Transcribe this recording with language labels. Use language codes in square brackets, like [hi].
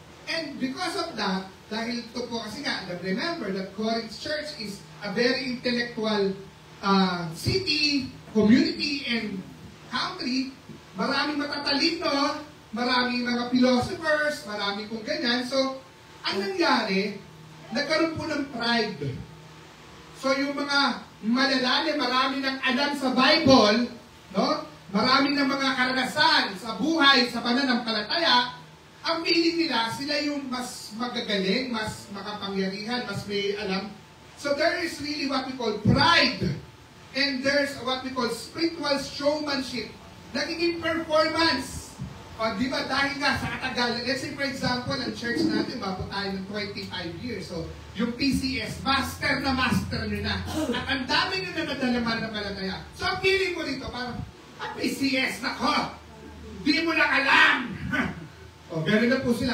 [en] And because of that, [tl] dahil ito po kasi nga, [en] remember that Corinth Church is a very intellectual city, community, and country. [tl] Maraming matatalino, maraming mga philosophers, maraming kung ganyan. So, ang nangyari, nagkaroon po ng pride. So, yung mga malalalim, marami ng alam sa Bible, no? Marami ng mga karanasan sa buhay, sa pananampalataya, ang feeling nila, sila yung mas magagaling, mas makapangyarihan, mas may alam. [en] So there is really what we call pride. And there's what we call spiritual showmanship. [tl] Nagiging performance. O, di ba, dahil nga sa katagalan, [en] let's say for example, [tl] ang church natin, mabot tayo ng 25 years. So, yung PCS, master nyo na. At ang dami nyo na nadalaman na palataya. So, ang feeling mo dito, parang, PCS, nako, di mo lang alam. O, gano'n na po sila.